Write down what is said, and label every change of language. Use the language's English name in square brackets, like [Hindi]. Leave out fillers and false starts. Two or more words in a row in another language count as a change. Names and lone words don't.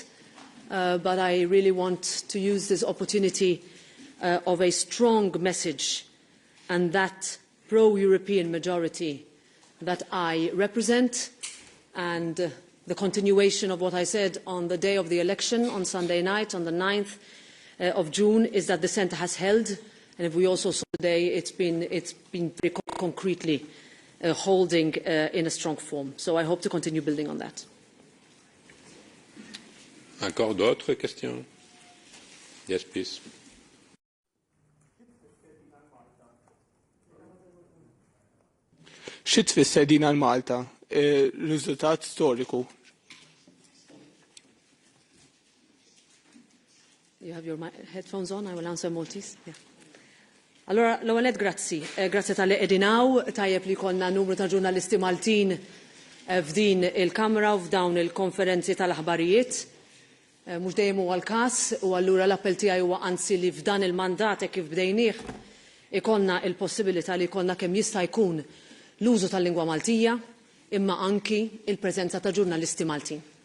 [English] But I really want to use this opportunity of a strong message, and that pro-European majority that I represent, and the continuation of what I said on the day of the election on Sunday night, on the 9th of June, is that the centre has held, and if we also saw today, it's been very concretely holding in a strong form. So I hope to continue building on that. [French] Encore d'autres questions? [English] Yes, please. [Maltese] Xi tfisser din għal Malta? Riżultat storiku. [English] You have your headphones on, I will answer Maltese. Yeah. [Maltese] Allora, l-għalet grazzi. Grazzi tal-li edinaw, tajjeb li konna numru ta' ġurnalisti Maltin f'din il-Kamra u f'dawn il-konferenzi tal-aħbarijiet. Mux dejjem huwa l-każ, u allura l-appell tiegħi huwa anzi li f'dan il-mandat kif bdejnieh ikonna il-possibilità li jkollna kemm jista' jkun l-użu tal-lingwa Maltija, imma anki il-preżenza ta' ġurnalisti Maltin.